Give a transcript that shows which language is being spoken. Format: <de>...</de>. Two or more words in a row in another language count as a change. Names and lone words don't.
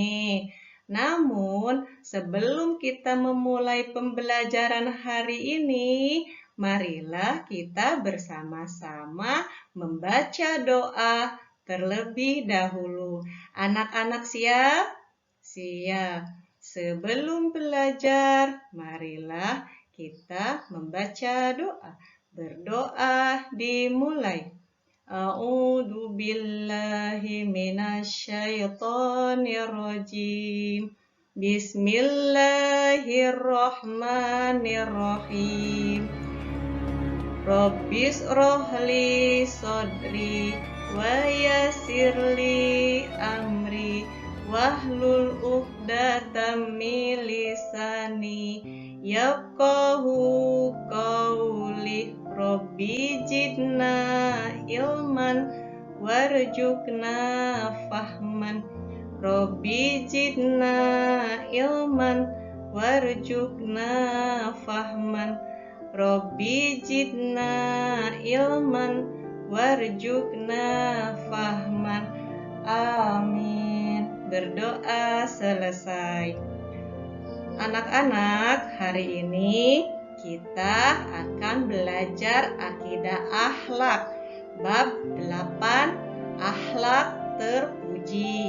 <id>Namun, sebelum kita memulai pembelajaran hari ini, marilah kita bersama-sama membaca doa terlebih dahulu. Anak-anak siap? Siap. Sebelum belajar, marilah kita membaca doa. Berdoa dimulai.</id> <ar>أعوذ بالله من الشيطان الرجيم. بسم الله الرحمن الرحيم. رب اشرح لي صدري ويسر لي أمري واحلل عقدة من لساني يفقهوا قولي. رب زدنا علما وارزقنا فهما. رب زدنا علما وارزقنا فهما. رب زدنا علما وارزقنا فهما.</ar> <id>Amin. Berdoa selesai. Anak-anak, hari ini kita akan belajar akidah akhlak. Bab 8, akhlak terpuji.</id>